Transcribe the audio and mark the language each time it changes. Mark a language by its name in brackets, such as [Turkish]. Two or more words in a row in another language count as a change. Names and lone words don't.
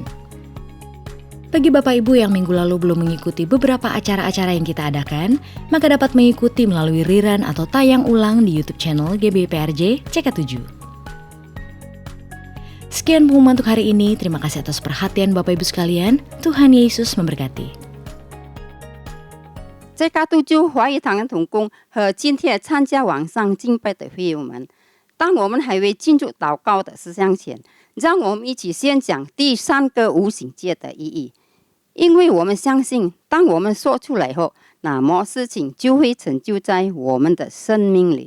[Indonesian] Bagi Bapak Ibu yang minggu lalu belum mengikuti beberapa acara-acara yang kita adakan, maka dapat mengikuti melalui rerun atau tayang ulang di YouTube channel GBPRJ CK7. Sekian pengumuman untuk hari ini, terima kasih atas perhatian Bapak Ibu sekalian, Tuhan Yesus memberkati. [Chinese] CK7华语堂的同工和今天参加网上敬拜的会友们，当我们还未进入祷告的思想前，让我们一起先讲第3个无形界的意义。因为我们相信，当我们说出来后，那么事情就会成就在我们的生命里。